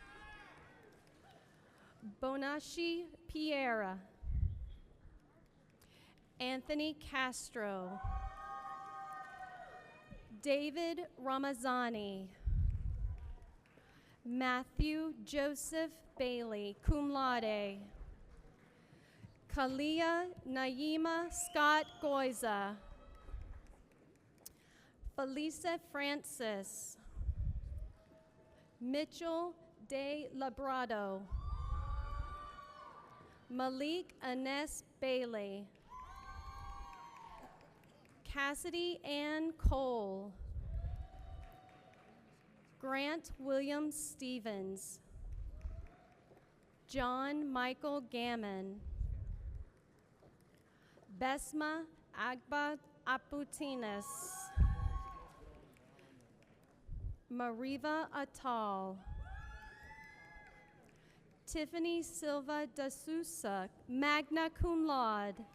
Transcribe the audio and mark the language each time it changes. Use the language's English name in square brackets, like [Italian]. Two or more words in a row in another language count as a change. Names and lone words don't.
[English] Bonashi Piera, Anthony Castro, David Ramazani, Matthew Joseph Bailey, [Latin] cum laude, [English] Kalia Naima Scott Goiza, Felisa Francis, Mitchell De Labrado, Malik Ines Bailey, Cassidy Ann Cole, Grant William Stevens, John Michael Gammon, Besma Agba Aputinas, Mariva Atal, Tiffany Silva da Sousa, [Latin] magna cum laude,